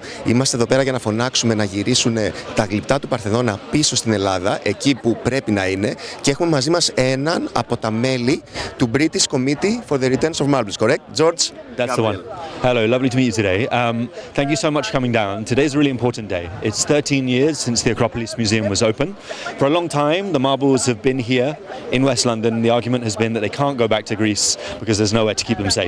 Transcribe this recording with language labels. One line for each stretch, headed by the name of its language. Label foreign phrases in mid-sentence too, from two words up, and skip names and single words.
Greek: Είμαστε εδώ πέρα για να φωνάξουμε να γυρίσουν τα γλυπτά του Παρθενώνα πίσω στην Ελλάδα, εκεί που πρέπει να είναι. Και έχουμε μαζί μας έναν από τα μέλη του British Committee for the Returns of Marbles, correct? George?
English: That's the one. Hello, lovely to meet you today. Thank you so much for coming down. Today's a really important day. It's 13 years since the Acropolis Museum was open. For a long time, the marbles have been here in West London. The argument has been that they can't go back to Greece because there's nowhere to keep them safe.